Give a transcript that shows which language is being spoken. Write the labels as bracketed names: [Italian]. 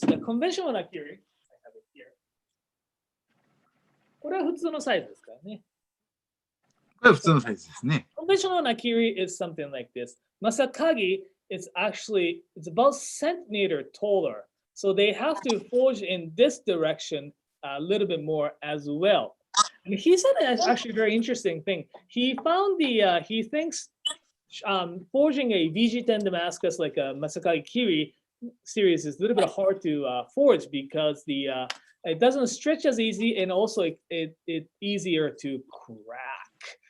[English] The conventional nakiri, I have it here. [Japanese] これは普通のサイズですからね。これは普通のサイズですね。 [English] Conventional nakiri is something like this. Masakage is actually, it's about centimeter taller. So they have to forge in this direction a little bit more as well. And he said actually a very interesting thing. He found he thinks forging a VG10 Damascus like a Masakage Kiri series is a little bit hard to forge because it doesn't stretch as easy and also it's easier to crack.